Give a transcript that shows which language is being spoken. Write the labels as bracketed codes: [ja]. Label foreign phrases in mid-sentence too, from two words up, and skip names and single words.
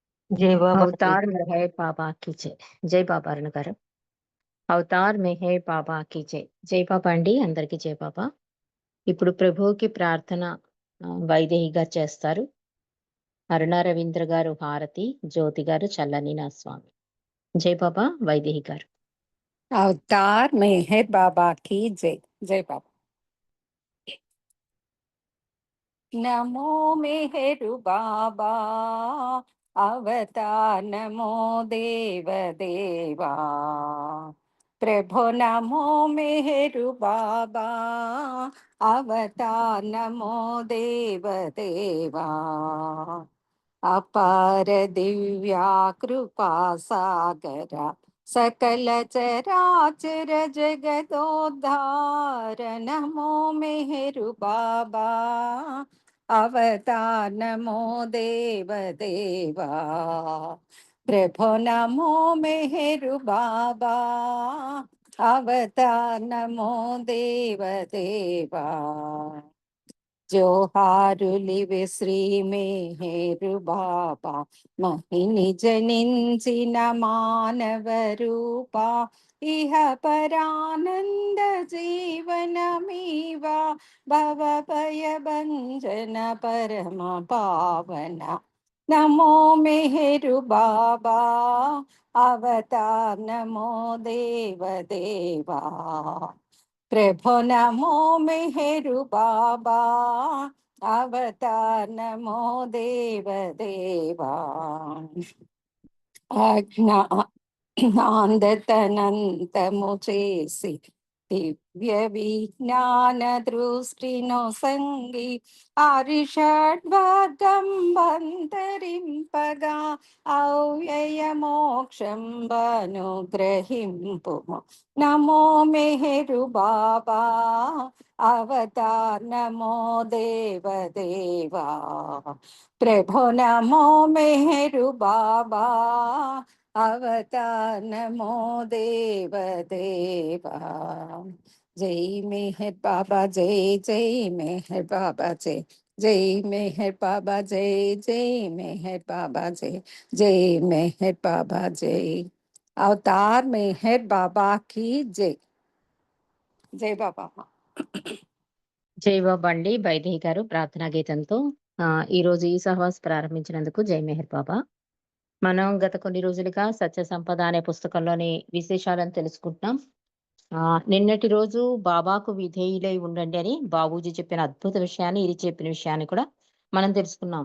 [hi] जय बाबा की। अवतार में है बाबा की जय. [te] జై బాబా అరుణ గారు. [hi] अवतार में है बाबा की जय. [te] జై బాబా అండి, అందరికి జై బాబా. ఇప్పుడు ప్రభువుకి ప్రార్థన వైదేహి గారు చేస్తారు. అరుణ రవీంద్ర గారు హారతి, జ్యోతి గారు చల్లని నా స్వామి. జై బాబా. వైదేహి గారు. [hi] अवतार मेहर बाबा की जय. जय बाबा. नमो मेहरु बाबा अवतार, नमो देव देवा प्रभो, नमो मेहरु बाबा अवतार, नमो देव देवा अपार दिव्या कृपा सागरा सकल चराचर जगदोद्धार, नमो मेहरु बाबा अवतार, नमो देव देवा प्रभो, नमो मेहरु बाबा अवतार, नमो देव देवा [te] జోహారులివి శ్రీ మేహేరు బాబా మహిని జనించిన మానవ రూప ఇహ పరానంద జీవనమీవా భవ భయ భంజన పరమ పావన [hi] नमो मेहरु बाबा अवतार, नमो देव देवा प्रभो, नमो मेहरु बाबा अवतार, नमो देव देवा [te] ఆజ్ఞానందతనంతము చేసి దివ్య విజ్ఞాన దృష్టిను సంగి ఆరిషడ్వర్గం బంతరింపగా అవ్యయ మోక్షం అనుగ్రహింపు [hi] नमो मेहरु बाबा अवतार, नमो देव देवा प्रभो, नमो मेहरु बाबा अवतार, नमो देव देवा जय मेहर बाबा जय जय मेहर बाबा जय जय मेहर बाबा जय जय मेहर बाबा जय जय मेहर बाबा जय अवतार मेहर बाबा की जय. जय बाबा. [te] జై బాబా అండి, వైదేహి గారు ప్రార్థనా గీతంతో ఈ రోజు ఈ సహవాస్ ప్రారంభించినందుకు జై మెహర్ బాబా. మనం గత కొన్ని రోజులుగా సత్య సంపద అనే పుస్తకంలోని విశేషాలను తెలుసుకుంటున్నాం. నిన్నటి రోజు బాబాకు విధేయులై ఉండండి అని బాబూజీ చెప్పిన అద్భుత విషయాన్ని, ఇది చెప్పిన విషయాన్ని కూడా మనం తెలుసుకున్నాం.